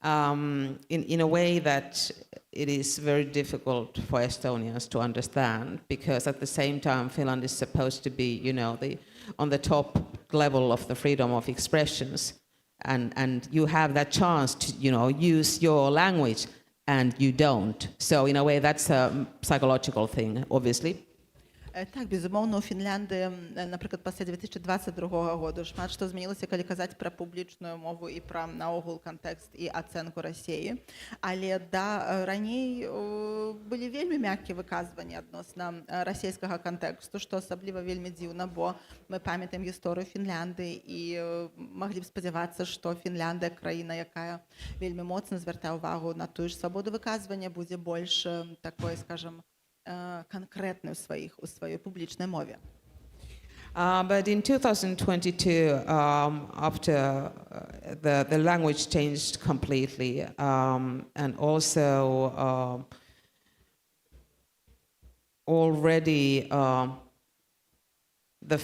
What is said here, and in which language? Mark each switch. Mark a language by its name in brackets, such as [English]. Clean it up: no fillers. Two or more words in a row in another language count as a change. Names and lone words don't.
[English] in a way that it is very difficult for Estonians to understand, because at the same time Finland is supposed to be, you know, on the top level of the freedom of expressions, and you have that chance to, you know, use your language and you don't. So in a way that's a psychological thing, obviously. [Belarusian] Так, безумоўна, у Фінляндыі, напрыклад, пасля 2022 году шмат што змянілася, калі казаць пра публічную мову і пра наогул кантэкст і ацэнку Расіі. Але да, раней былі вельмі мяккія выказванні адносна расійскага кантэксту, што асабліва вельмі дзіўна, бо мы памятаем гісторыю Фінляндыі і маглі б спадзявацца, што Фінляндыя, краіна, якая вельмі моцна звяртае ўвагу на тую ж свабоду выказвання, будзе больш такой, скажам, [Russian] конкретно у своей публичной мове. [English] But in 2022, after the language changed completely, and also already the